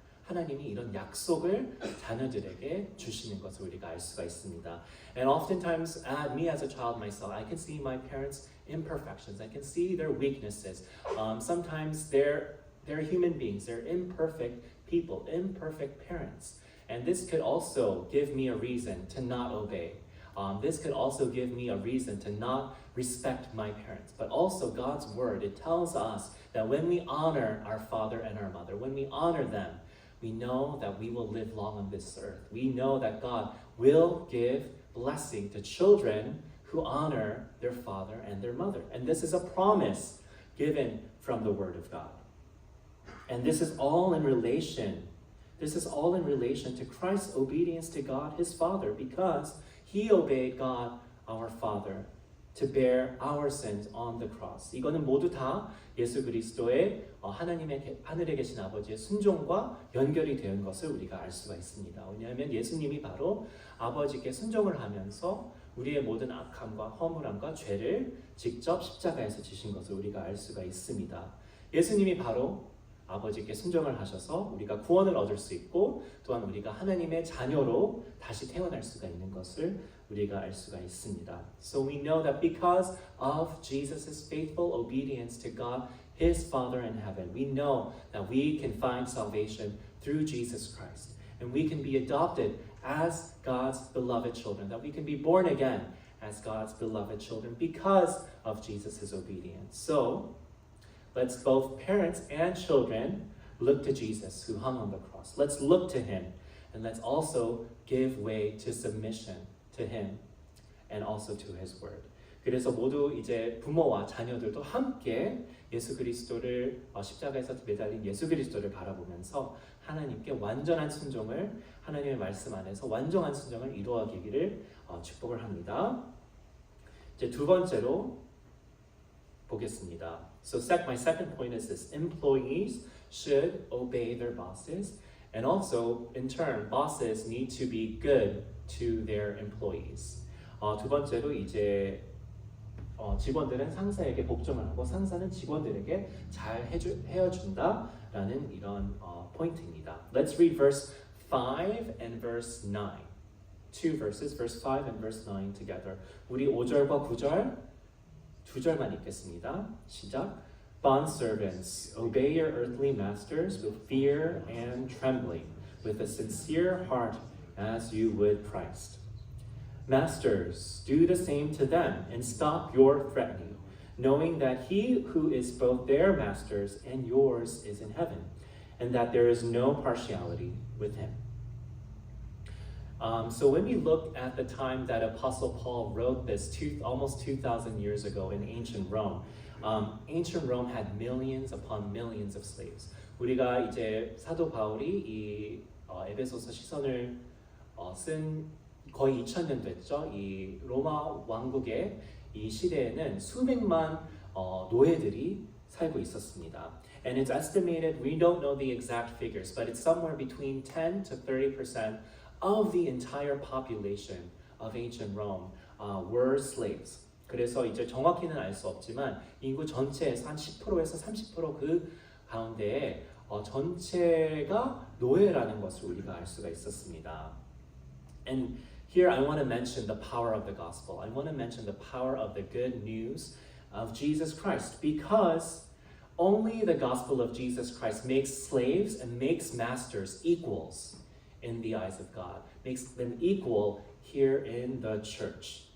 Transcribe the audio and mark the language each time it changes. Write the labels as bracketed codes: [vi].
[ko] 하나님이 이런 약속을 자녀들에게 주시는 것을 우리가 알 수가 있습니다. [en] And oftentimes, me as a child myself, I can see my parents' imperfections. I can see their weaknesses. Sometimes they're human beings. They're imperfect people, imperfect parents. And this could also give me a reason to not obey. This could also give me a reason to not respect my parents. But also God's word, it tells us that when we honor our father and our mother, when we honor them, we know that we will live long on this earth. We know that God will give blessing to children who honor their father and their mother. And this is a promise given from the word of God. And this is all in relation to Christ's obedience to God, his Father, because he obeyed God, our Father, to bear our sins on the cross. [ko] 이거는 모두 다 예수 그리스도의 하늘에 계신 아버지의 순종과 연결이 되는 것을 우리가 알 수가 있습니다. 왜냐하면 예수님이 바로 아버지께 순종을 하면서 우리의 모든 악함과 허물함과 죄를 직접 십자가에서 지신 것을 우리가 알 수가 있습니다. 예수님이 바로 아버지께 순종을 하셔서 우리가 구원을 얻을 수 있고 또한 우리가 하나님의 자녀로 다시 태어날 수가 있는 것을 우리가 알 수가 있습니다. [en] So we know that because of Jesus' faithful obedience to God, his Father in heaven, we know that we can find salvation through Jesus Christ. And we can be adopted as God's beloved children, that we can be born again as God's beloved children because of Jesus' obedience. So, let's both parents and children look to Jesus who hung on the cross. Let's look to him and let's also give way to submission to him and also to his word. [ko] 그래서 모두 이제 부모와 자녀들도 함께 예수 그리스도를 십자가에서 매달린 예수 그리스도를 바라보면서 하나님께 완전한 순종을 하나님의 말씀 안에서 완전한 순종을 이루어가기를 축복을 합니다. 이제 두 번째로 보겠습니다. [en] So my second point is this: employees should obey their bosses, and also in turn, bosses need to be good to their employees. [ko] 두 번째로 이제 직원들은 상사에게 복종을 하고 상사는 직원들에게 잘 헤어준다라는 이런 포인트입니다. [en] Let's read verse 5 and verse 9. Two verses, verse 5 and verse 9 together. [ko] 우리 5절과 9절 두 절만 읽겠습니다. 시작. [en] Bondservants, obey your earthly masters with fear and trembling, with a sincere heart as you would Christ. Masters, do the same to them and stop your threatening, knowing that he who is both their masters and yours is in heaven, and that there is no partiality with him. So when we look at the time that Apostle Paul wrote this almost 2,000 years ago in ancient Rome had millions upon millions of slaves. [ko] 우리가 이제 사도 바울이 이 에베소서 시선을 쓴 거의 2000년 됐죠. 이 로마 왕국의 이 시대에는 수백만 노예들이 살고 있었습니다. [en] And it's estimated, we don't know the exact figures, but it's somewhere between 10 to 30% of the entire population of ancient Rome were slaves. [ko] 그래서 이제 정확히는 알 수 없지만 인구 전체에서 한 10%에서 30% 그 가운데에 전체가 노예라는 것을 우리가 알 수가 있었습니다. [en] And here I want to mention the power of the gospel. I want to mention the power of the good news of Jesus Christ, because only the gospel of Jesus Christ makes slaves and makes masters equals in the eyes of God, makes them equal here in the church.